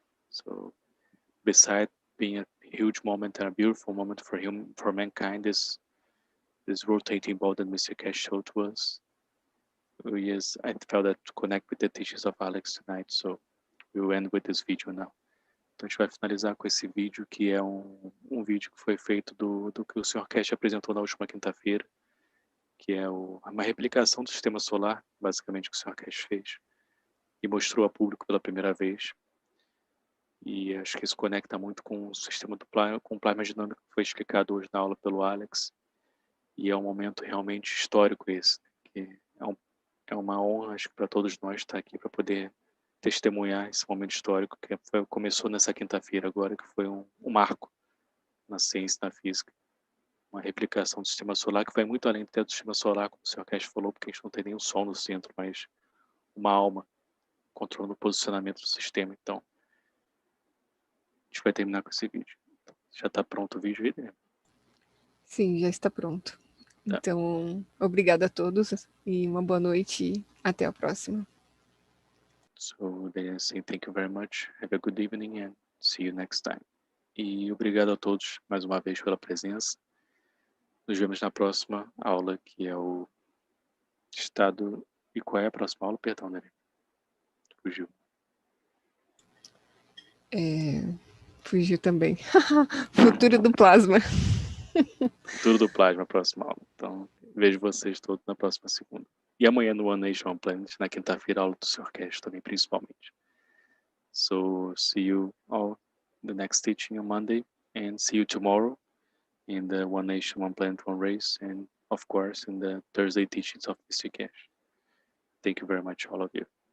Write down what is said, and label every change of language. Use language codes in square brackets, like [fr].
[en] So beside being a huge moment and a beautiful moment for mankind, this rotating ball that Mr. Keshe showed to us, I felt that to connect with the teachings of Alex tonight. So we will end with this video now. [pt] Então a gente vai finalizar com esse vídeo, que é um vídeo que foi feito do que o Sr. Keshe apresentou na última quinta-feira, que é uma replicação do sistema solar, basicamente, que o Sr. Keshe fez e mostrou a público pela primeira vez. E acho que isso conecta muito com o sistema com o plasma dinâmico que foi explicado hoje na aula pelo Alex. E é um momento realmente histórico esse, que é uma honra, acho que para todos nós estar aqui para poder testemunhar esse momento histórico que começou nessa quinta-feira agora, que foi um marco na ciência e na física. Uma replicação do sistema solar que vai muito além do sistema solar, como o Sr. Keshe falou, porque a gente não tem nenhum sol no centro, mas uma alma controlando o posicionamento do sistema. Então, a gente vai terminar com esse vídeo. Já está pronto o vídeo aí, né? Sim, já está pronto. Tá. Então, obrigada a todos e uma boa noite e até a próxima. [en] So, they say thank you very much. Have a good evening and see you next time. [pt] E obrigado a todos mais uma vez pela presença. Nos vemos na próxima aula, que é o Estado. E qual é a próxima aula? Perdão, né? Fugiu. Fugiu também. Futuro do plasma. Futuro do plasma, a próxima aula. Então, vejo vocês todos na próxima segunda. E amanhã no One Nation Planet, na quinta-feira, aula do Sr. Keshe também, principalmente. [en] So see you all the next teaching on Monday, and see you tomorrow in the One Nation, One Planet, One Race, and of course in the Thursday teachings of Mr. Keshe. Thank you very much, all of you.